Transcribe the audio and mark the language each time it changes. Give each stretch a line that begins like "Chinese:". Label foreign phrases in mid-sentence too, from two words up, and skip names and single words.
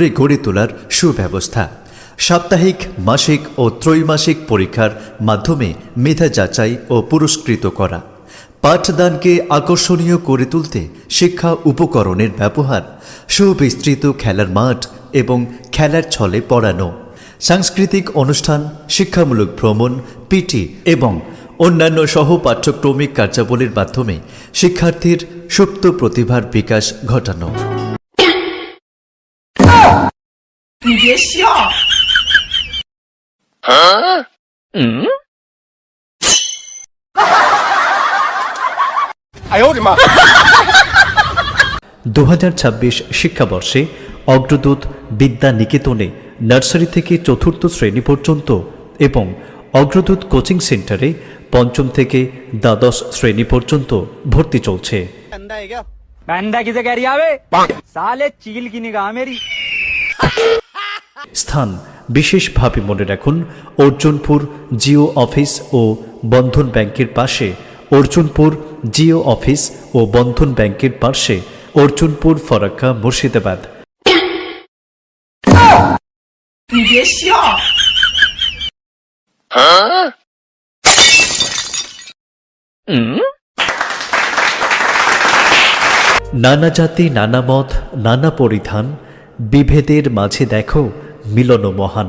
Bangla: গড়ে তোলার সুব্যবস্থা, সাপ্তাহিক, মাসিক ও ত্রৈমাসিক পরীক্ষার মাধ্যমে মেধা যাচাই ও পুরস্কৃত করা, পাঠদানকে আকর্ষণীয় করে তুলতে শিক্ষা উপকরণের ব্যবহার, সুবিস্তৃত খেলার মাঠ এবং খেলার ছলে পড়ানো, সাংস্কৃতিক অনুষ্ঠান, শিক্ষামূলক ভ্রমণ, পিটি এবং অন্যান্য সহ পাঠ্যক্রমিক কার্যাবলীর মাধ্যমে শিক্ষার্থীর সুপ্ত প্রতিভার বিকাশ ঘটানো।
Chinese: 哎呦我的妈！
Bangla: 2026 শিক্ষাবর্ষে অগ্রদূত বিদ্যা নিকেতনে নার্সারি থেকে চতুর্থ শ্রেণী পর্যন্ত এবং অগ্রদূত কোচিং সেন্টারে পঞ্চম থেকে দ্বাদশ শ্রেণী পর্যন্ত ভর্তি চলছে।
Hindi: बंदा किसे कह रही है? साले चील की निगाह मेरी।
Bangla: স্থান বিশেষভাবে মনে রাখুন অর্জুনপুর জিও অফিস ও বন্ধন ব্যাংকের পাশে, অর্জুনপুর জিও অফিস ও বন্ধন ব্যাংকের পাশে, অর্জুনপুর ফরাক্কা মুর্শিদাবাদ। নানা জাতি নানা মত নানা পরিধান, বিভেদের মাঝে দেখো মিলন মহান।